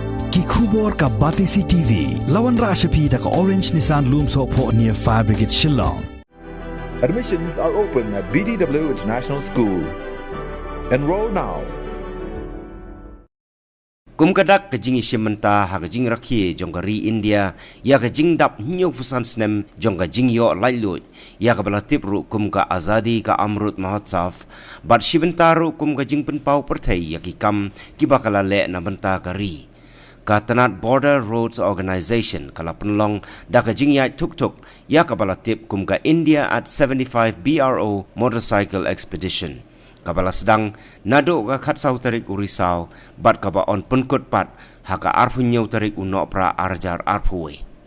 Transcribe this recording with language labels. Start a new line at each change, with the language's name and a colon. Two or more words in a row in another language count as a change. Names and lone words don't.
Khasi: ki khubor ka Batisi TV lawan ra shapi da ka Orange Nissan Lumso po
English: near Fire Brigade Shillong. Admissions are open at BDW International School. Enroll now.
Khasi: Kumkadak kajing isimenta ha kajing rakhi jongkari India ya kajing dap nyo pusan snem jong kajing yo lailut ya kabalatip ru kumka azadi ka amrut mahotsav bat shibenta ru kum kajing penpau pertai ya kikam kibakala le na benta kari ka Tanat Border Roads Organization kala penlong da kajing ya tuk-tuk ya kabalatip kumka India at 75 BRO Motorcycle Expedition kabala sedang nado ka khatsau tarik urisau bat kaba on penkut pat haka arpunyau tarik uno pra arjar arpuwe